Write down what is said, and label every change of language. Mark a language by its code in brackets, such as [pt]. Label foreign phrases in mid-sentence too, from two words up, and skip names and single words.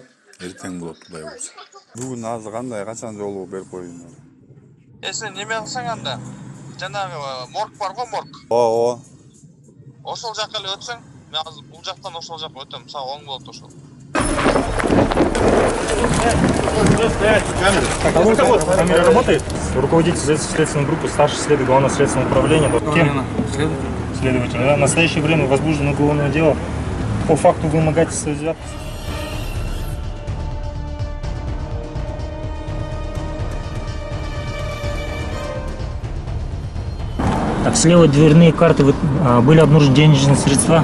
[ky] Эртең болот Кудай буйрса. Бүгүн азыр кандай, качан жолугу берип коеюн? Сен неме кылсаң анда? Жанагы морг бар го, морг. Ооба. Ошол жака эле өтсөң, мен азыр бул жактан ошол жака өтөм. Сага оң болот ошол. [ru] Камера работает? Руководитель следственной группы, старший следователь Главного следственного управления. Кем? Следователь. Да? В настоящее время возбуждено уголовное дело по факту вымогательства взятки. Так, слева дверные карты были обнаружены денежные средства.